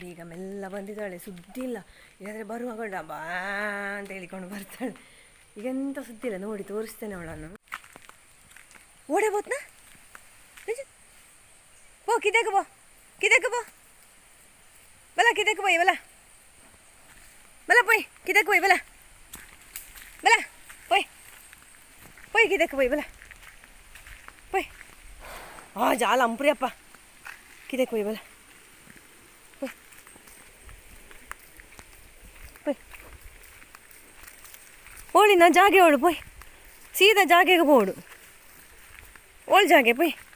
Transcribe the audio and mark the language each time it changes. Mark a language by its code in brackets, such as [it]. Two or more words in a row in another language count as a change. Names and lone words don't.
[kn] ಈಗ ಮೆಲ್ಲ ಬಂದಿದ್ದಾಳೆ, ಸುದ್ದಿ ಇಲ್ಲ. ಇಲ್ಲಾಂದರೆ ಬರುವಾಗ ಬಾ ಅಂತ ಹೇಳಿಕೊಂಡು ಬರ್ತಾಳೆ. ಈಗೆಂತ ಸುದ್ದಿ ಇಲ್ಲ ನೋಡಿ, ತೋರಿಸ್ತೇನೆ ಅವಳನ್ನು. [tcy] ಓಡೇ ಬೋತ್ನಾ ಬೋ, ಕಿದಕ್ಕೆ ಬೋ, ಕಿದಕ್ಕೆ ಬೋ, ಬಲ ಕಿದಕ್ಕೆ ಬೋಯ್, ಬಲ ಬಲ ಪೋಯ್, ಕಿದಕ್ಕೆ ಬೋಯ್, ಬಲ ಬಲ ಪೋಯ್ ಪೋಯ್, ಕಿದಕ್ಕೆ ಬೋಯ್, ಬಲ ಪೋಯ್. ಜಾಲ ಅಂಪ್ರಿ ಅಪ್ಪ, ಕಿದಕ್ಕೆ ಬೋಯ್, ಬಲ ಪೋಯ್ ಪೋಯ್. ಓಳಿ ನಾ ಜಾಗೆ ಓಡು ಪೋಯ್, ಸೀದಾ ಜಾಗೆಗೆ ಬೋಡು, ಓಳ್ ಜಾಗೆ ಪೋಯ್.